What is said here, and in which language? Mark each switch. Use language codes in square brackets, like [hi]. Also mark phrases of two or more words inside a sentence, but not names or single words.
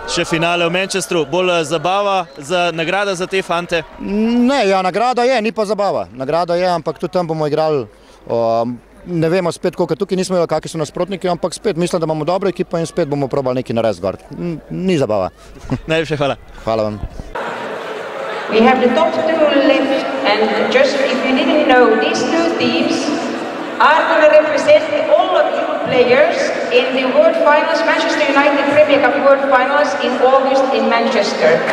[sl] Še finale v Manchesteru, bolj zabava, nagrada za te fante? Ne, ja, nagrada je, ni pa zabava. Nagrada je, ampak tudi tam bomo igrali. Ne vemo spet, koliko tukaj nismo vedeli, kakšni so nasprotniki, ampak spet mislim, da imamo dobro ekipo in spet bomo probali nekaj narediti gor. Ni zabava. Najlepša hvala. Hvala vam. [en] We have the top two left and just if you didn't know, these two teams are going to represent all of you players in the World Finals, Manchester United Premier Cup World Finals in August in Manchester.